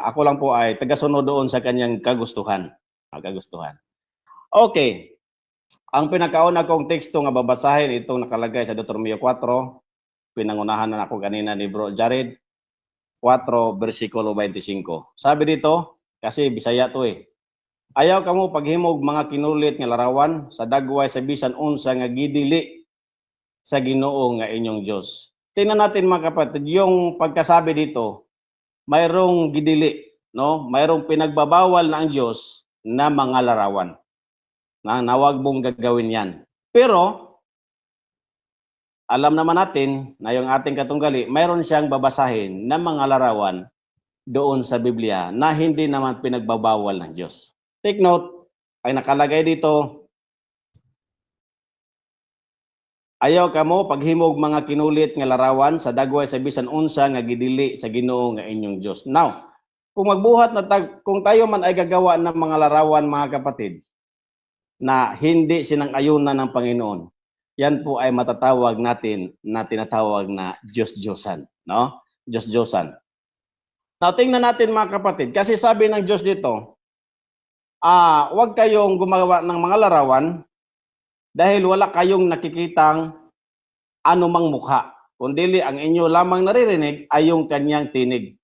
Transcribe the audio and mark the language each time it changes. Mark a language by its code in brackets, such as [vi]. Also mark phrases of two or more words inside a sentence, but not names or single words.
[tl] Ako lang po ay tagasunod doon sa kanyang kagustuhan. Okay. Ang pinakauna kong teksto nga babasahin itong nakalagay sa Deuteronomio 4, pinangunahan na ako kanina ni Bro Jared, 4 versikulo 25. Sabi dito, kasi Bisaya to [ceb] ayaw kamo paghimog mga kinulit nga larawan sa dagway sa bisan unsa nga gidili sa Ginoo nga inyong Dios. [tl] Tingnan natin mga kapatid, yung pagkasabi dito, mayroong gidili, no? Mayroong pinagbabawal na ang Diyos na mga larawan. Na wag mong gagawin yan. Pero, alam naman natin na yung ating katunggali, mayroon siyang babasahin na mga larawan doon sa Biblia na hindi naman pinagbabawal ng Diyos. [en] Take note, [tl] ay nakalagay dito, [ceb] ayaw kamo paghimog mga kinulit nga larawan sa dagway sa bisan unsa nga gidili sa Ginoo nga inyong Diyos. [tl] Now, kung kung tayo man ay gagawa ng mga larawan mga kapatid, na hindi sinang-ayunan ng Panginoon, yan po ay matatawag natin na tinatawag na Diyos-Diyosan, no? Diyos-Diyosan. Now, tingnan natin mga kapatid, kasi sabi ng Diyos dito, huwag kayong gumawa ng mga larawan dahil wala kayong nakikitang anumang mukha, kundi ang inyo lamang naririnig ay yung kanyang tinig.